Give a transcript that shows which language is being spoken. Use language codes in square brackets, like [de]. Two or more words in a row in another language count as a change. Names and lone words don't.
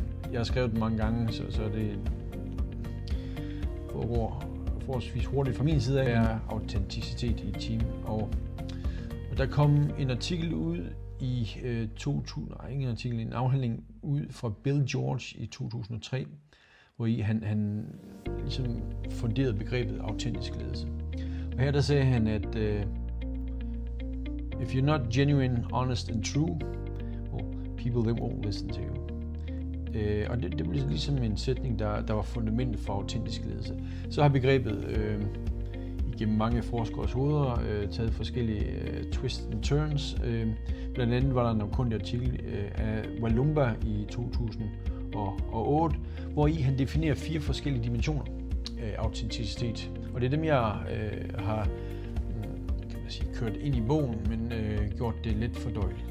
[da] Jeg har skrevet den mange gange, så det foregår forholdsvis hurtigt fra min side af, er autenticitet i et team. Og der kom en artikel ud i en afhandling ud fra Bill George i 2003, hvor han ligesom funderede begrebet autentisk ledelse. Og her der sagde han, at [en] if you're not genuine, honest and true, well, people they won't listen to you. [da] Og det blev ligesom en sætning, der var fundamentet for autentisk ledelse. Så har begrebet igennem mange forskeres hoveder taget forskellige [en] twists and turns. [da] Blandt andet var der en omkundig artikel af Walumba i 2008, hvor i han definerer 4 forskellige dimensioner af autenticitet. Og det er dem, jeg har kørt ind i bogen, men gjort det let fordøjeligt.